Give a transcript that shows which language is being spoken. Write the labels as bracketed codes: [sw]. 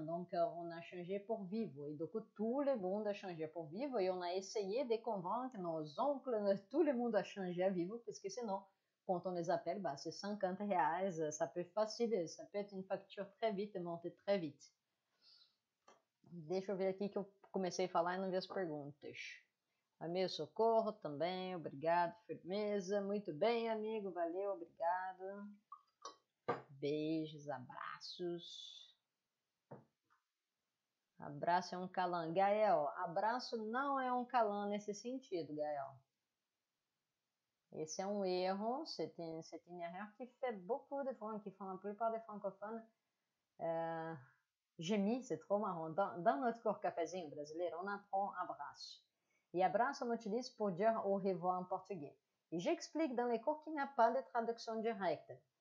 [fr] Donc, on a changé pour Vivo. Et du coup, tout le monde a changé pour Vivo et on a essayé de convaincre nos oncles, tout le monde a changé à Vivo parce que sinon, quand on les appelle, bah, c'est 50 reais, ça peut être une facture très vite e monter très vite. [pt] Deixa eu ver aqui que eu comecei a falar e não vi as perguntas. Amigo Socorro também, obrigado, firmeza, muito bem, amigo, valeu, obrigado. Beijos, abraços. Abraço é um calã. Gael, abraço não é um calã nesse sentido, Gael. [fr] Esse est un erreur, c'est une erreur qui fait beaucoup de fois, qui font la plupart des francophones. J'ai mis, c'est trop marrant, dans notre corps cafézinho brasileiro, on apprend abraço. Et abraço, on utilise pour dire au revoir en portugais. Et j'explique dans les cours qu'il n'y a pas de traduction directe.